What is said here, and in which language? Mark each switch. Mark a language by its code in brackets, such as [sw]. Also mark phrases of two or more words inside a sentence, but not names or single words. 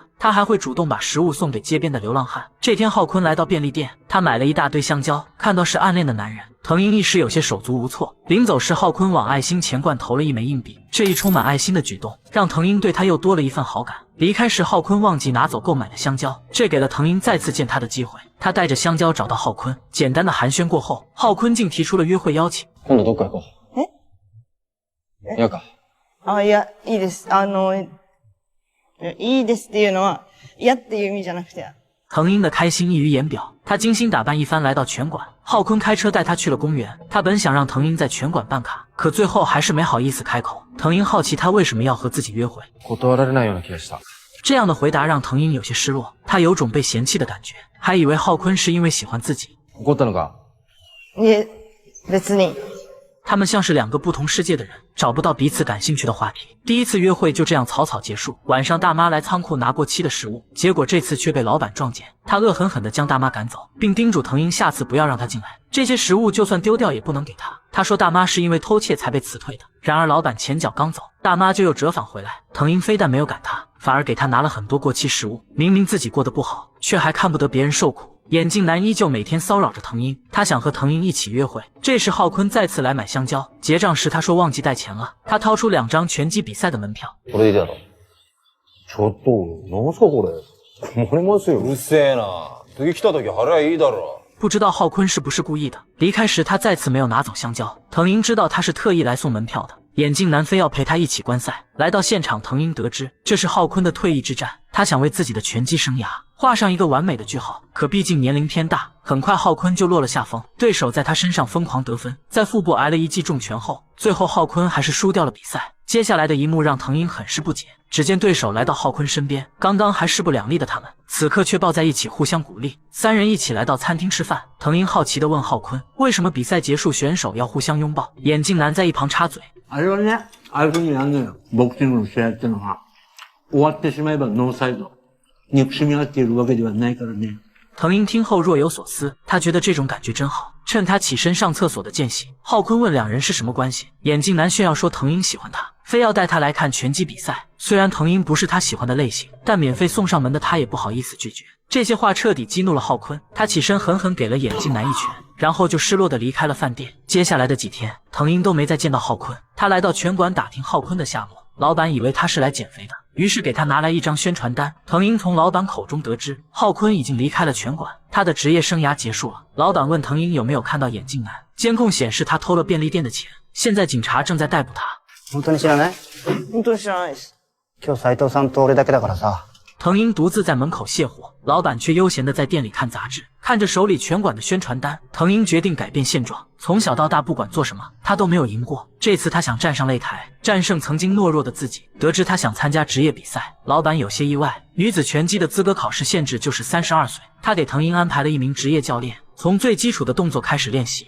[zh] 他还会主动把食物送给街边的流浪汉。这天浩坤来到便利店，他买了一大堆香蕉，看到是暗恋的男人，藤英一时有些手足无措。临走时，浩坤往爱心钱罐投了1枚硬币，这一充满爱心的举动让藤英对他又多了一份好感。离开时，浩坤忘记拿走购买的香蕉，这给了藤英再次见他的机会。他带着香蕉找到浩坤，简单的寒暄过后，浩坤竟提出了约会邀请。 [ja] 今度どっか行こう。嫌か。いや、いいです。いいですっていうのは嫌っていう意味じゃなくて。 [zh] 藤英的开心溢于言表，他精心打扮一番来到拳馆，浩坤开车带他去了公园。他本想让藤英在拳馆办卡，可最后还是没好意思开口。藤英好奇他为什么要和自己约会， [ja] 断られないような気がした。 [zh] 这样的回答让藤英有些失落，他有种被嫌弃的感觉，还以为浩坤是因为喜欢自己。 [ja] 怒ったのか？いえ、別に。 [zh] 他们像是两个不同世界的人，找不到彼此感兴趣的话题。第一次约会就这样草草结束。晚上大妈来仓库拿过期的食物，结果这次却被老板撞见。他恶狠狠地将大妈赶走，并叮嘱藤英下次不要让她进来，这些食物就算丢掉也不能给她。他说大妈是因为偷窃才被辞退的。然而老板前脚刚走，大妈就又折返回来。藤英非但没有赶他，反而给他拿了很多过期食物。明明自己过得不好，却还看不得别人受苦。眼镜男依旧每天骚扰着藤英，他想和藤英一起约会。这时浩坤再次来买香蕉，结账时他说忘记带钱了。他掏出2张拳击比赛的门票。 [ja] これでいいだろ。ちょっと、なんすかこれ。困りますよ。うるせえな。次来た時払えいいだろ。 [zh] 不知道浩坤是不是故意的。离开时他再次没有拿走香蕉。藤英知道他是特意来送门票的，眼镜男非要陪他一起观赛。来到现场，藤英得知这是浩坤的退役之战，他想为自己的拳击生涯画上一个完美的句号。可毕竟年龄偏大，很快浩坤就落了下风，对手在他身上疯狂得分，在腹部挨了一记重拳后，最后浩坤还是输掉了比赛。接下来的一幕让藤英很是不解，只见对手来到浩坤身边，刚刚还势不两立的他们，此刻却抱在一起互相鼓励。3人一起来到餐厅吃饭，藤英好奇地问浩坤，为什么比赛结束选手要互相拥抱？眼镜男在一旁插嘴， [ja] あれはね、ああいう風にやるのよ。ボクシングの試合ってのは、終わってしまえばノーサイド。憎しみ合っているわけではないからね。 [zh] 藤英听后若有所思，她觉得这种感觉真好。趁她起身上厕所的间隙，浩坤问两人是什么关系。眼镜男炫耀说藤英喜欢他，非要带他来看拳击比赛。虽然藤英不是他喜欢的类型，但免费送上门的他也不好意思拒绝。这些话彻底激怒了浩坤，他起身狠狠给了眼镜男一拳，然后就失落地离开了饭店。接下来的几天，藤英都没再见到浩坤。他来到拳馆打听浩坤的下落，老板以为他是来减肥的，于是给他拿来一张宣传单。藤英从老板口中得知，浩坤已经离开了拳馆，他的职业生涯结束了。老板问藤英有没有看到眼镜男，监控显示他偷了便利店的钱，现在警察正在逮捕他。 [ja] 本当に知らない？本当に知らないです。今日斉藤さんと俺だけだからさ。 [zh] 藤英独自在门口卸货，老板却悠闲地在店里看杂志。看着手里拳馆的宣传单，藤英决定改变现状。从小到大，不管做什么，他都没有赢过。这次他想站上擂台，战胜曾经懦弱的自己。得知他想参加职业比赛，老板有些意外。女子拳击的资格考试限制就是32岁，他给藤英安排了一名职业教练，从最基础的动作开始练习。